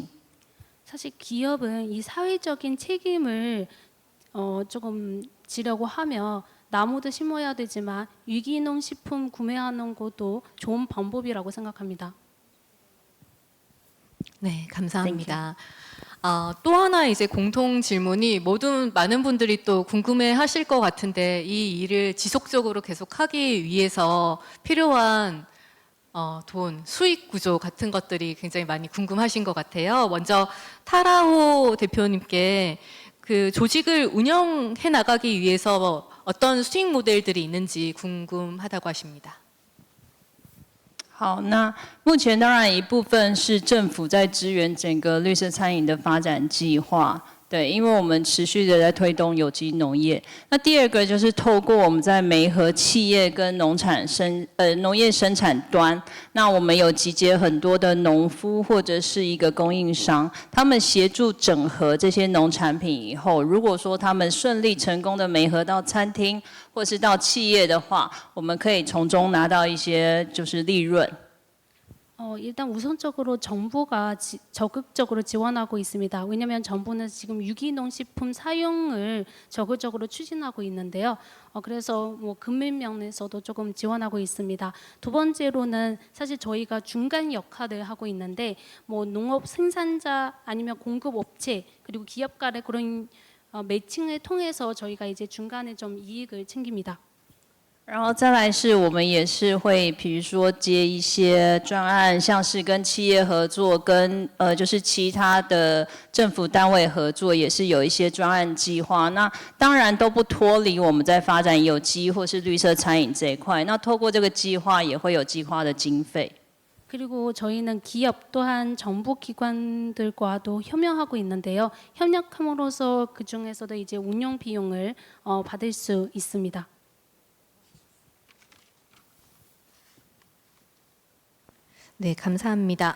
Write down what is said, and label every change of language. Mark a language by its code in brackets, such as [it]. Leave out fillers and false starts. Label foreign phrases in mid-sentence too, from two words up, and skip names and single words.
[ko] 사실 기업은 이 사회적인 책임을 조금 지려고 하며 나무도 심어야 되지만 유기농 식품 구매하는 것도 좋은 방법이라고 생각합니다. 네, 감사합니다. 또 하나 이제 공통 질문이 많은 분들이 또 궁금해하실 것 같은데 이 일을 지속적으로 계속하기 위해서 필요한 돈, 수익 구조 같은 것들이 굉장히 많이 궁금하신 것 같아요. 먼저 타라호 대표님께 그 조직을 운영해 나가기 위해서 어떤 수익 모델들이 있는지 궁금하다고 하십니다. [zh] 好，那目前当然一部分是政府在支援整个绿色餐饮的发展计划。对，因为我们持续的在推动有机农业。那第二个就是透过我们在媒合企业跟农业生产端，那我们有集结很多的农夫或者是一个供应商，他们协助整合这些农产品以后，如果说他们顺利成功的媒合到餐厅或是到企业的话，我们可以从中拿到一些就是利润。 [ko] 일단 우선적으로 정부가 적극적으로 지원하고 있습니다. 왜냐하면 정부는 지금 유기농 식품 사용을 적극적으로 추진하고 있는데요. 그래서 뭐 금융면에서도 조금 지원하고 있습니다. 두 번째로는 사실 저희가 중간 역할을 하고 있는데 뭐 농업 생산자 아니면 공급 업체 그리고 기업 간의 그런 매칭을 통해서 저희가 이제 중간에 좀 이익을 챙깁니다. [zh] 然后再来是我们也是会，比如说接一些专案，像是跟企业合作，跟就是其他的政府单位合作，也是有一些专案计划。那当然都不脱离我们在发展有机或是绿色餐饮这一块。那透过这个计划，也会有计划的经费。 [ko] 그리고 저희는 기업 또한 정부 기관들과도 협력하고 있는데요. 협력함으로써 그 중에서도 이제 운영 비용을 받을 수 있습니다. 네, 감사합니다.